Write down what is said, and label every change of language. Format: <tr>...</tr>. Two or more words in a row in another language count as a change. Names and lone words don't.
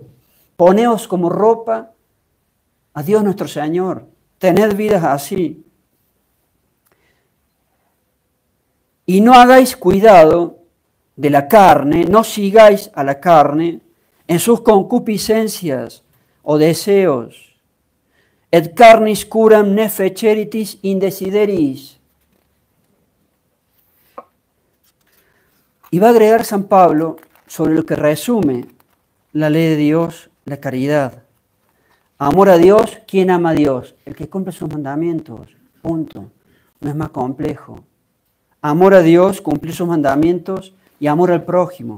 <es>Poneos como ropa a Dios nuestro Señor. Tened vidas así. Y no hagáis cuidado de la carne, no sigáis a la carne en sus concupiscencias o deseos.</es> <la>Et carnis curam ne feceritis indesideris.</la> <es>Y va a agregar San Pablo sobre lo que resume la ley de Dios, la caridad. Amor a Dios, ¿quién ama a Dios? El que cumple sus mandamientos, punto. No es más complejo. Amor a Dios, cumplir sus mandamientos y amor al prójimo.</es>